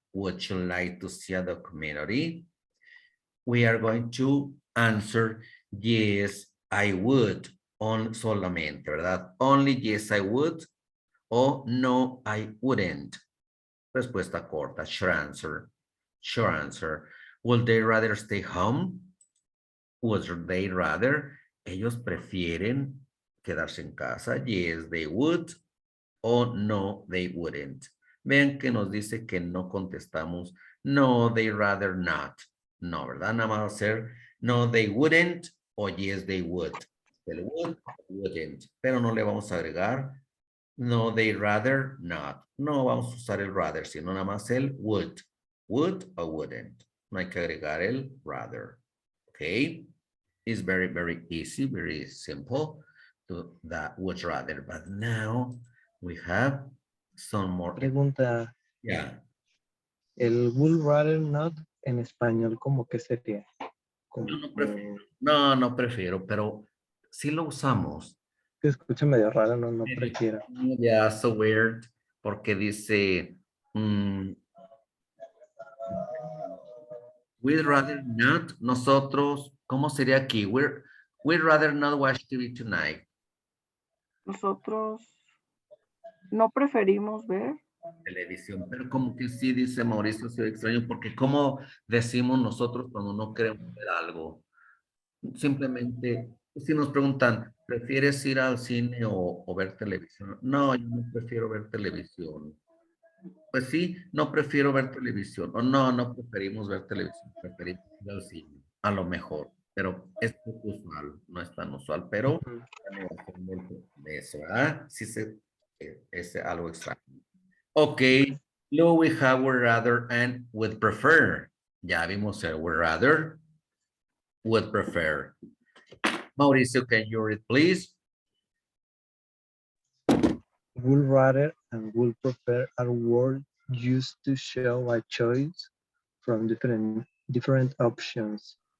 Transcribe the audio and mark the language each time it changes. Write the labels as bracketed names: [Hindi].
[English] Would you like to see a documentary? We are going to answer yes, I would, on [Spanish] solamente, ¿verdad? [English] Only yes, I would, o no, I wouldn't. [Spanish] Respuesta corta, [English] short answer. Sure answer. Would they rather stay home? Would they rather? [Spanish] Ellos prefieren quedarse en casa. [English] Yes, they would. O no, they wouldn't. [Spanish] Vean que nos dice que no contestamos. [English] No, they rather not. [Spanish] No, ¿verdad? Nada más hacer [English] no, they wouldn't [Spanish] o [English] yes, they would. [Spanish] El would, wouldn't. Pero no le vamos a agregar [English] no, they rather not. [Spanish] No vamos a usar el rather, sino nada más el would. [English] Would or wouldn't. [Spanish] No hay que agregar el rather. Okay? [English] It's very, very easy, very simple to that would rather. But now we have some more. [Spanish] Pregunta, [English] Yeah. [Spanish] el would rather not en español, ¿cómo que sería? No prefiero. No, no prefiero, pero sí lo usamos. Que escucha medio raro, no prefiero. [English] Yeah, so weird, [Spanish] porque dice, [English] we'd rather not, [Spanish] nosotros, ¿cómo sería aquí? [English] We'd rather not watch TV tonight. [Spanish] Nosotros no preferimos ver. Televisión, pero como que sí, dice Mauricio, sí, extraño, porque ¿cómo decimos nosotros cuando no queremos ver algo? Simplemente, si nos preguntan, ¿prefieres ir al cine o ver televisión? No, yo no prefiero ver televisión. Pues sí, no prefiero ver televisión. O no, no preferimos ver televisión, preferimos ir al cine, a lo mejor. Pero es poco usual, no es tan usual, pero la negación de eso, ¿verdad? Sí, es algo extraño. [English] Ok, [Spanish] luego [English] we have would rather and would prefer. [Spanish] Ya vimos el would rather, would prefer. [English] Mauricio, can you read, please? Would rather and would prefer are words used to show a choice from different options.